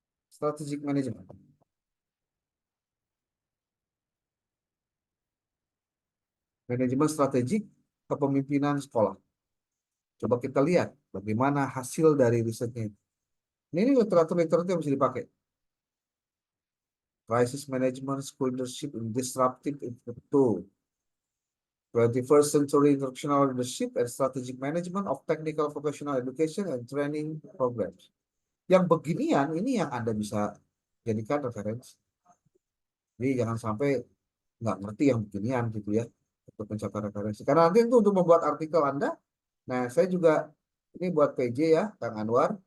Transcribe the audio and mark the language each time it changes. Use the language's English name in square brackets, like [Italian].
[English] Strategic management. [Indonesian] Manajemen strategik kepemimpinan sekolah. Coba kita lihat bagaimana hasil dari risetnya. Ini literatur-literatur yang bisa dipakai. [English] Crisis Management, School Leadership in Disruptive Tool. 21st Century Instructional Leadership and Strategic Management of Technical Vocational Education and Training Programs. [Indonesian] Yang beginian ini yang Anda bisa jadikan referensi. Jadi jangan sampai nggak ngerti yang beginian gitu ya untuk mencapai referensi. Karena nanti itu untuk membuat artikel Anda. Nah, saya juga ini buat PJ ya, Kang Anwar.